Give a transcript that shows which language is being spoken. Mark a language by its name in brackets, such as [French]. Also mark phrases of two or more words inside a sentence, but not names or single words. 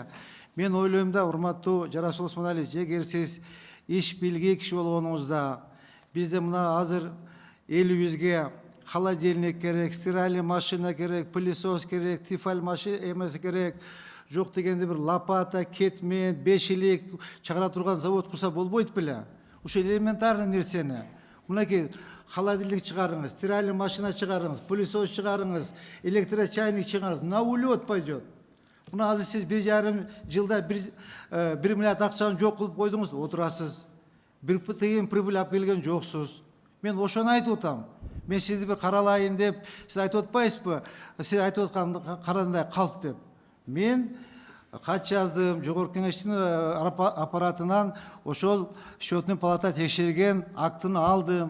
[Kyrgyz] Мен ойлойм да, урматтуу Жарасыл Усманович, эгер сиз иш билгей киши болгонуңузда, бизде мына азыр элибизге холодильник керек, [Russian] стиральный машина [Kyrgyz] керек, пылесос керек, тифаль машина эмеси керек. Жок дегенде бир лопата, кетмен, бешилик чыгара турган завод курса болбойт беле? Ушул элементарный нерсени. Мынакей холодильник чыгарыңыз, [Russian] стиральный машина [Kyrgyz] чыгарыңыз, пылесос чыгарыңыз, электрочайник чыгарыңыз. [Russian] На улет пойдет. [Kyrgyz] Мына азыр сиз 1,5 жылда 1 миллиард акчаны жок кылып койдуңуз, отурасыз. Бир тыйын прибыль алып келген жоксуз. Мен ошону айтып атам. Мен сизди бир каралайын деп, сиз айтып атпайсызбы? Сиз айтып атканды карандай калп деп. Мен кат жаздым, жогорку кеңештин аппаратынан ошол [Russian] счетный палата [Kyrgyz] текшерген актын алдым.